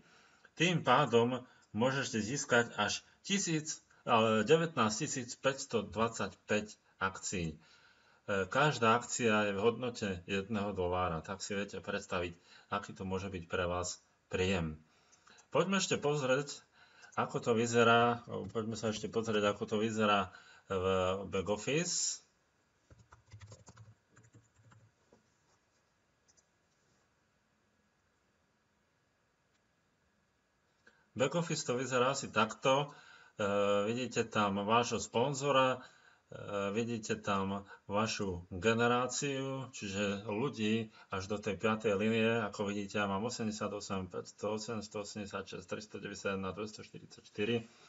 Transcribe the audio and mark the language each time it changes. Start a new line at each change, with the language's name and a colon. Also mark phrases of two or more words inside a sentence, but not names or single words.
Slovak: Tým pádom môžete získať až 19 525 akcií. Každá akcia je v hodnote $1, tak si viete predstaviť, aký to môže byť pre vás príjem. Poďme ešte pozrieť, ako to vyzerá, poďme sa ešte pozrieť, ako to vyzerá v back office.
English: Back office
Slovak: to vyzerá asi takto. Vidíte tam vášho sponzora, vidíte tam vašu generáciu, čiže ľudí až do tej 5. línie. Ako vidíte, ja mám 88, 508, 186, 391 a 244.